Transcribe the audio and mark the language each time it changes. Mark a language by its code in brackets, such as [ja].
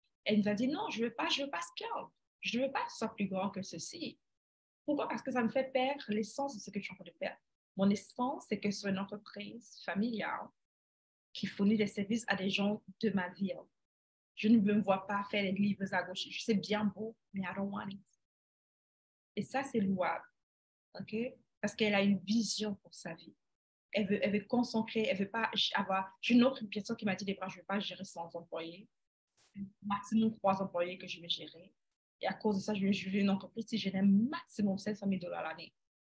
[fr] Elle nous a dit non, je veux pas scale. Je ne veux pas que ce soit plus grand que ceci. Pourquoi? Parce que ça me fait perdre l'essence de ce que je suis en train de faire. Mon essence, c'est que ce soit une entreprise familiale qui fournit des services à des gens de ma ville. Je ne me vois pas faire les livres à gauche. Je sais bien beau, mais [en] I don't want it. [fr] Et ça, c'est louable. OK? Parce qu'elle a une vision pour sa vie. Elle veut concentrer, elle veut pas avoir... J'ai une autre personne qui m'a dit, je ne veux pas gérer 100 employés. Maximum 3 employés que je vais gérer. Et à cause de ça, je vais gérer une entreprise si j'ai un maximum 500 000 $ l'année.